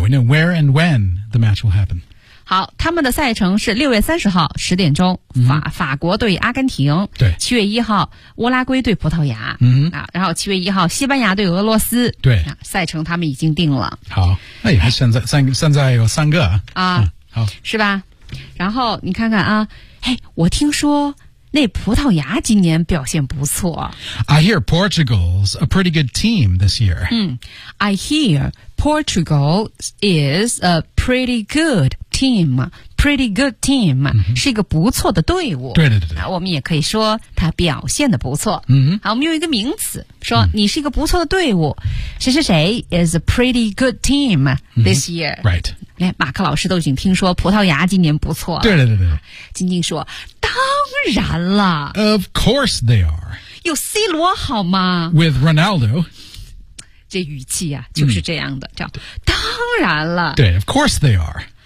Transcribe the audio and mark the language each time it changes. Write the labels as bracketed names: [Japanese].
[English] We know where and when the match will happen. [Chinese] 好，他们的赛程是6月30号10点钟、 [English] mm-hmm. [Chinese] 法国对阿根廷。对。 7月1号乌拉圭对葡萄牙。嗯、mm-hmm. 啊。然后7月1号西班牙对俄罗斯。对。啊、赛程他们已经定了。好。那也是现在有三个。啊。好。是吧，然后你看看啊。哎，我听说那葡萄牙今年表现不错。 [English] I hear Portugal's a pretty good team this year.、嗯、I hear Portugal is a pretty good team. Pretty good team、 [Chinese] 嗯、是一个不错的队伍。对对对对。我们也可以说他表现的不错。嗯。好，我们用一个名词说你是一个不错的队伍。 [English] 嗯、 [Chinese] 谁谁谁 [English] is a pretty good team this year.、嗯、right. [Chinese] 哎，马克老师都已经听说葡萄牙今年不错了。对对对对，晶晶说：“当然了 [English] ，Of course they are。 [Chinese] 有 C 罗好吗 [English] ？With Ronaldo， [Chinese] 这语气啊就是这样的，嗯、叫当然了。 [English] 对 ，Of course they are。